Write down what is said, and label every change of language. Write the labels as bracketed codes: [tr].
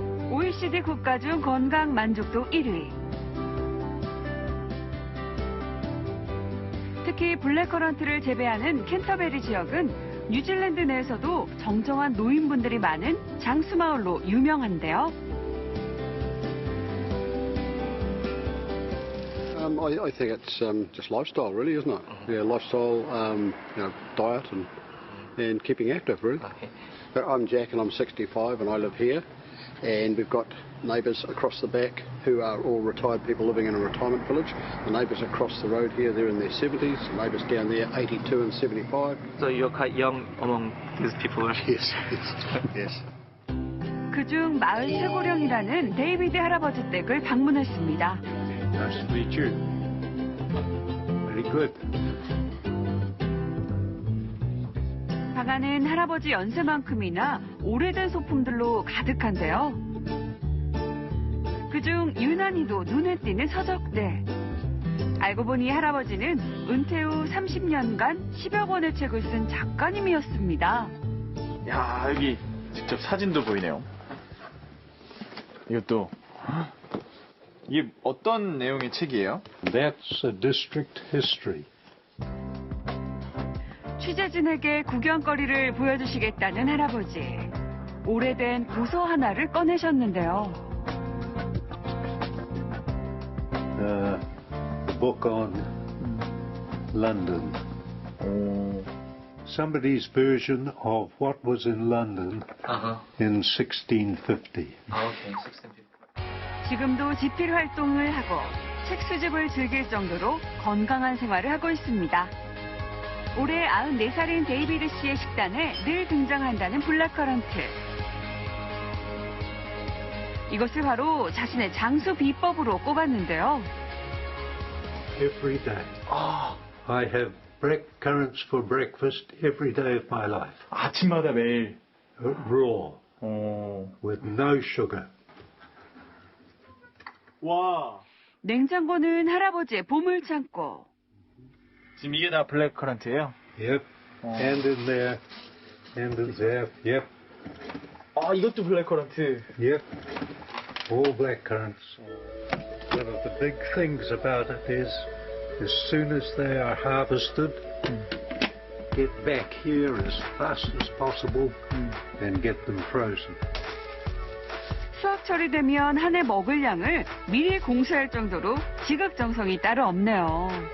[ko] OECD 국가 중 건강 만족도 1위. 특히 블랙커런트를 재배하는 캔터베리 지역은 뉴질랜드 내에서도 정정한 노인분들이 많은 장수마을로 유명한데요. [en] I think it's just lifestyle, really, isn't it? Yeah, lifestyle, diet and keeping active, really. I'm Jack and I'm 65 and I live here, and we've got neighbours across the back who are all retired people living in a retirement village. The neighbours across the road here, they're in their 70s. The neighbours down there, 82 and 75. So you're quite young among these people? Yes, yes. [ko] 그중 마을 최고령이라는 데이비드 할아버지 댁을 방문했습니다. [en] Nice to meet you. Very good. [ko] 방 안은 할아버지 연세만큼이나 오래된 소품들로 가득한데요. 그중 유난히도 눈에 띄는 서적들. 알고 보니 할아버지는 은퇴 후 30년간 10여 권의 책을 쓴 작가님이었습니다. 야, 여기 직접 사진도 보이네요. 이것도 이게 어떤 내용의 책이에요? [en] That's a district history. [ko] 취재진에게 구경거리를 보여주시겠다는 할아버지. 오래된 도서 하나를 꺼내셨는데요. [en] A book on London. Somebody's version of what was in London in 1650. Okay, 1650. [ko] 지금도 집필 활동을 하고 책 수집을 즐길 정도로 건강한 생활을 하고 있습니다. 올해 94살인 데이비드 씨의 식단에 늘 등장한다는 블랙커런트. 이것을 바로 자신의 장수 비법으로 꼽았는데요. [en] Every day. I have blackcurrants for breakfast every day of my life. [ko] 아침마다 매일. [en] Raw. With no sugar. [ko] 와. 냉장고는 할아버지의 보물창고. 지금 이게 다 블랙커런트예요? [en] Yep. And in there. And in there. Yep. [ko] 아, 이것도 블랙커런트. [en] Yep. All blackcurrants. One of the big things about it is, as soon as they are harvested, get back here as fast as possible and get them frozen. [ko] 수확 처리되면 한 해 먹을 양을 미리 공수할 정도로 지극정성이 따로 없네요.